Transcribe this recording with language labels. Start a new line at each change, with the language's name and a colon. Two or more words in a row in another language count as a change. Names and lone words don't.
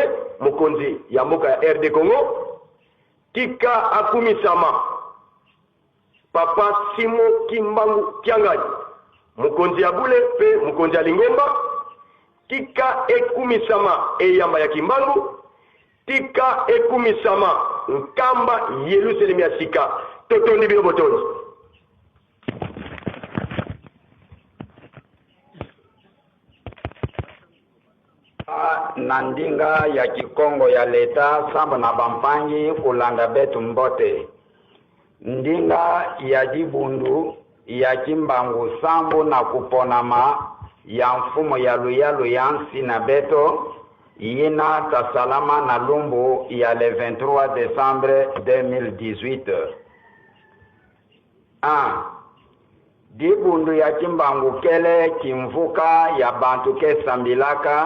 Lingala: mokonzi ya mboka ya RD Congo tika akumisama papa Simo Kimbangu Kiangani mokonzi ya Bule pe mokonzi ya Lingomba tika ekumisama eyamba ya Kimbangu tika ekumisama nkamba Yerusalemi ya sika totondi bino botondi
Kituba (Democratic Republic of Congo): na ndinga ya Kikongo ya leta samba na bampangi kulanda betu mbote ndinga ya Dibundu ya Kimbangu sambu na kuponama ya mfumo ya luyalu yansi na beto yina tasalama na lumbu ya
French: le 23 décembre 2018
Kituba (Democratic Republic of Congo): Dibundu ya Kimbangu kele kimvuka ya bantu ke sambilaka